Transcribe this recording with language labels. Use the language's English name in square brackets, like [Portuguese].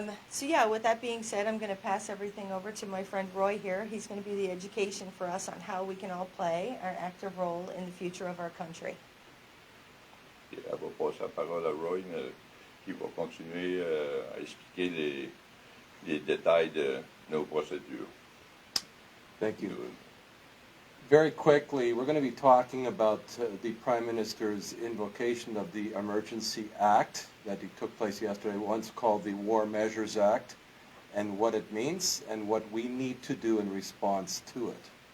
[English] So yeah, with that being said, I'm going to pass everything over to my friend Roy here. He's going to be the education for us on how we can all play our active role in the future of our country. [French] Elle va passer la parole à Roy, qui va continuer à expliquer les détails de nos procédures. [English] Thank you. very quickly, we're going to be talking about the Prime Minister's invocation of the Emergency Act that took place yesterday, once called the War Measures Act, and what it means and what we need to do in response to it.